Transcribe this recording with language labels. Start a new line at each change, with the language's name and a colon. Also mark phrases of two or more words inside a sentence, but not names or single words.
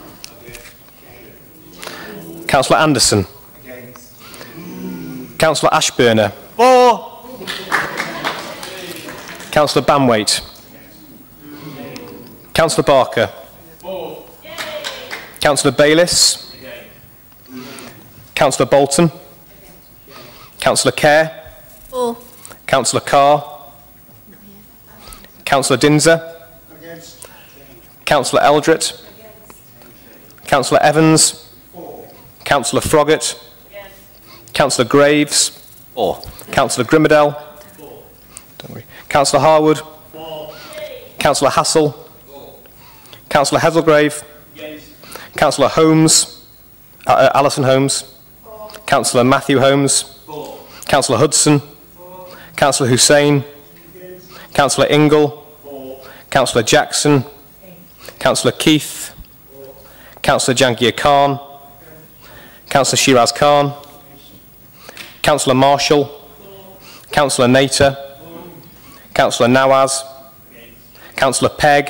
English: Councillor Anderson. Councillor Ashburner. For. Councillor Banwaite. Councillor Barker. For. Councillor Bayliss. Councillor Bolton. Councillor Kerr. For. Councillor Carr. Councillor Dinser. Councillor Eldred. Councillor Evans. Councillor Froggatt. Councillor Graves. Councillor Grimmadell. Don't worry. Councillor Harwood. Councillor Hassel. Councillor Heselgrave. Councillor Holmes. Alison Holmes. Councillor Matthew Holmes. Councillor Hudson. Councillor Hussain. Councillor Ingle. Councillor Jackson. Councillor Keith. Councillor Jangir Khan. Councillor Shiraz Khan. Councillor Marshall. Councillor Nater. Councillor Nawaz. Councillor Pegg.